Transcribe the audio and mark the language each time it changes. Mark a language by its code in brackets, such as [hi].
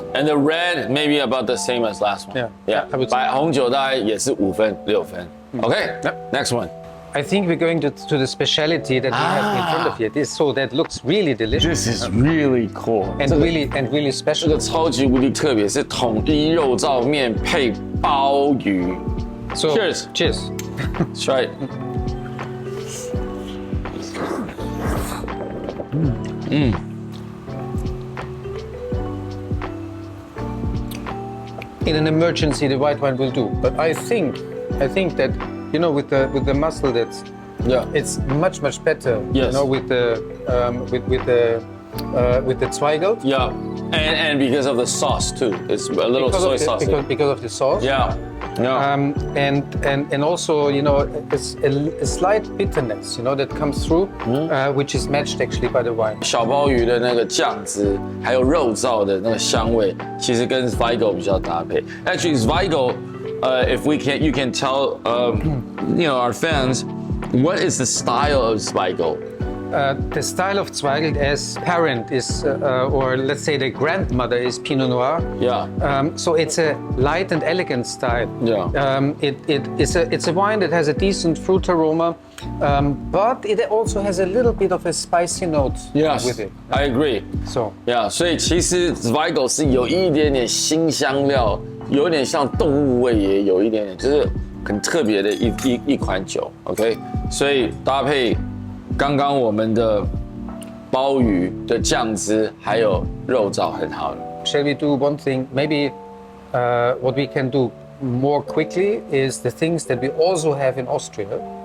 [en] And the red maybe about the same as last one. Yeah, I would say. [zh] 白红酒大概也是5分、6分。 [en] Okay. Next one. I think we're going to the speciality that we have in front of you. So that looks really delicious. This is really cool. And really [zh] 这 [en] special. [zh] 个超级无敌特别，是统一肉燥面配鲍鱼。 [en] So Cheers. Cheers. Try it. In an emergency, the white wine will do. But I think that with the muscle, it's much better. Yes. With the Zweigelt. Yeah. And because of the sauce too. It's a little soy sauce. Because of the sauce. Yeah. Yeah. And also, it's a slight bitterness, that comes through, which is matched actually by the wine. [zh] 小鲍鱼的那个酱汁，还有肉燥的那个香味，其实跟 Zweigelt 比较搭配。 [en] Actually, Zweigelt, if you can tell, our fans, what is the style of Zweigelt? The style of Zweigelt as parent is, or let's say the grandmother is Pinot Noir. Yeah. So it's a light and elegant style. Yeah. It's a wine that has a decent fruit aroma, but it also has a little bit of a spicy note with it. I agree. So. Yeah. [zh] 所以其实 Zweigelt 是有一点点辛香料，有点像动物味，也有一点点，就是很特别的一款酒。 OK， 所以搭配。刚刚我们的鲍鱼的酱汁还有肉燥很好了。 [en] Shall we do one thing? Maybe what we can do more quickly is the things that we also have in Austria.